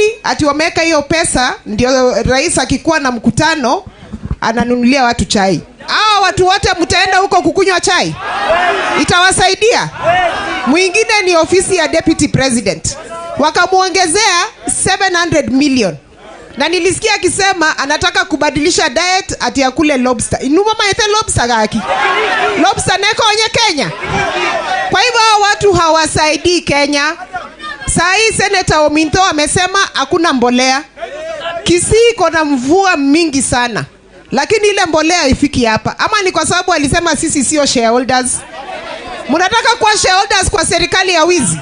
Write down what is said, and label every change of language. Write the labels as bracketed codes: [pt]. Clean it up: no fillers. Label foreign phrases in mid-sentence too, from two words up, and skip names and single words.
[sw] Ati wameweka hiyo pesa ndio rais akikuwa na mkutano ananunulia watu chai. Hao watu wote mtaenda huko kukunywa chai? Itawasaidia? Mwingine ni ofisi ya [en] Deputy President. [sw] Wakamuongezea 700 million. Na nilisikia akisema anataka kubadilisha diet ati ya kule lobster. [guz] Inuma maete lobster gaki. Lobster neko onye Kenya. [sw] Kwa hivyo watu hawasaidii Kenya. Saa hii Senator Ominto amesema hakuna mbolea. Kisii kuna mvua mingi sana. Lakini ile mbolea haifiki hapa. Ama ni kwa sababu alisema sisi sio shareholders? Mnataka kuwa shareholders kwa serikali ya wizi?